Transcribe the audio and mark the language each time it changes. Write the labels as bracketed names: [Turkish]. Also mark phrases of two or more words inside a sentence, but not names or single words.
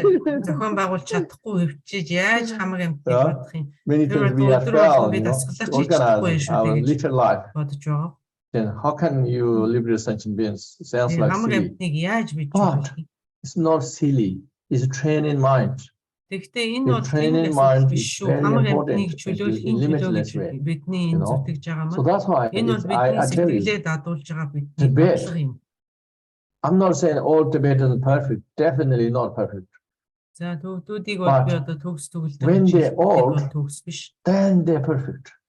[English] Many things we have failed, to organize our little life. Then how can you liberate sentient beings? Sounds like silly. But it's not silly. It's a training mind. [Mongolian] Тэгэхдээ энэ бол [English] training mind is very important in limitless way. So that's why I tell you, Tibet, I'm not saying all Tibetans are perfect, definitely not perfect. But when they're old, then they're perfect.